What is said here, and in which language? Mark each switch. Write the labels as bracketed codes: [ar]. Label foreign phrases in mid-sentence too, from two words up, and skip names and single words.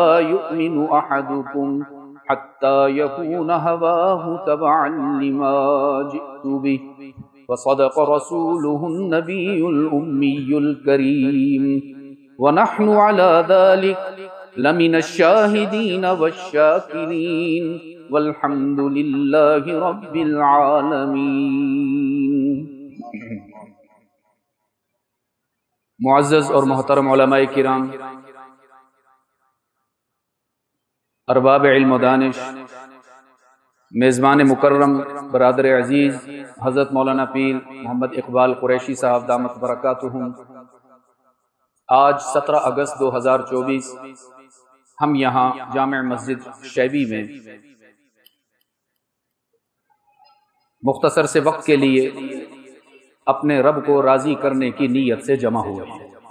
[ar] يؤمن أحدكم حتى يكون هواه تبعا لما جئت به، وصدق رسوله النبي الأمي الكريم، ونحن على ذلك لمن الشاهدين والشاكرين، والحمد لله رب العالمين۔ [ur] معزز اور محترم علماء کرام، ارباب علم و دانش، میزبان مکرم، برادر عزیز حضرت مولانا پیر محمد اقبال قریشی صاحب [ar] دامت برکاتہم، [ur] آج 17 اگست 2024 ہم یہاں جامع مسجد شیبی میں مختصر سے وقت کے لیے اپنے رب کو راضی کرنے کی نیت سے جمع ہوئے ہیں۔